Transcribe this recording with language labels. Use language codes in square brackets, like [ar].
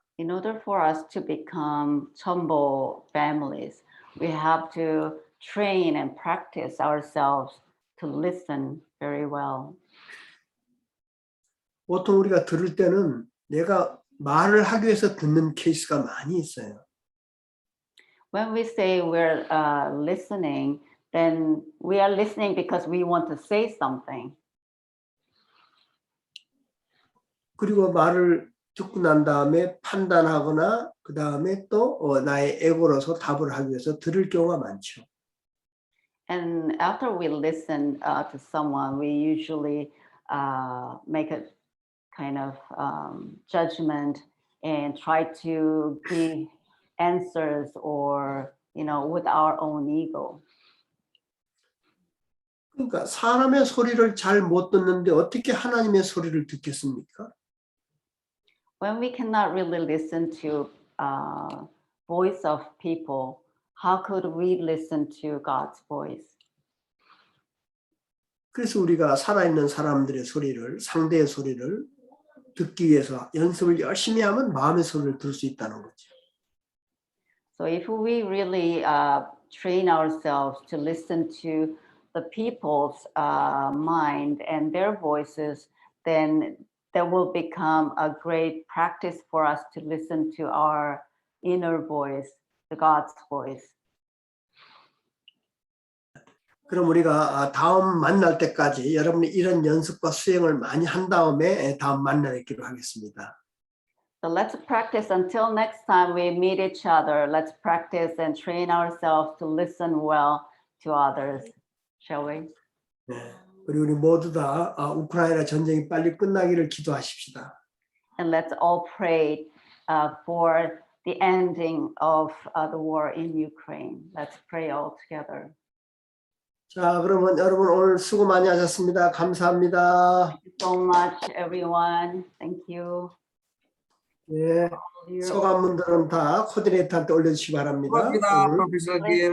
[en] In order for us to become Chombo families, we have to train and practice ourselves to listen very well. [ko] 보통 우리가 들을 때는 내가 말을 하기 위해서 듣는 케이스가 많이 있어요. [en] When we say we're listening, then we are listening because we want to say something. [ko] 그리고 말을 듣고 난 다음에 판단하거나 그 다음에 또 나의 에고로서 답을 하기 위해서 들을 경우가 많죠. [en] And after we listen to someone, we usually make a kind of judgment and try to give answers or, with our own ego. [ko] 그러니까 사람의 소리를 잘 못 듣는데 어떻게 하나님의 소리를 듣겠습니까? [en] When we cannot really listen to voice of people, how could we listen to God's voice? [ko] 그래서 우리가 살아있는 사람들의 소리를, 상대의 소리를 듣기 위해서 연습을 열심히 하면 마음의 소리를 들을 수 있다는 거죠. [en] So if we really train ourselves to listen to the people's mind and their voices, then that will become a great practice for us to listen to our inner voice, the God's voice. [ko] 그럼 우리가 다음 만날 때까지 여러분이 이런 연습과 수행을 많이 한 다음에 다음 만나 뵙기로 하겠습니다. [en] So let's practice until next time we meet each other. Let's practice and train ourselves to listen well to others, shall we? [ko] 네. 우리 모두 다 우크라이나 전쟁이 빨리 끝나기를 기도하십시다. [en] And let's all pray for the ending of the war in Ukraine. Let's pray all together. [ko] 자, 그러면 여러분 오늘 수고 많이 하셨습니다. 감사합니다. [en] Thank you so much, everyone. Thank you. [ko] 예, 소감문들은 다 코디네이터한테 올려주시기 바랍니다. 고맙습니다, 프로페서 김.